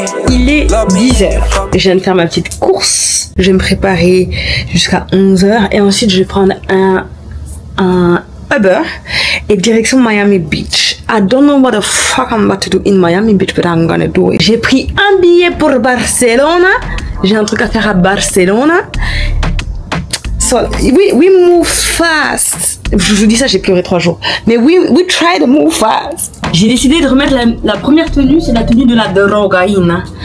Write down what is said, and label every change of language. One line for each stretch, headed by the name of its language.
French: Il est 10h. Je viens de faire ma petite course. Je vais me préparer jusqu'à 11h et ensuite je vais prendre un Uber et direction Miami Beach.
English: I don't know what the fuck I'm about to do in Miami Beach, but I'm gonna do it.
French: J'ai pris un billet pour Barcelona. J'ai un truc à faire à Barcelona.
English: So, we move fast.
French: Je vous dis ça, j'ai pleuré 3 jours. Mais
English: we try to move fast.
French: J'ai décidé de remettre la première tenue, c'est la tenue de la drogaïna.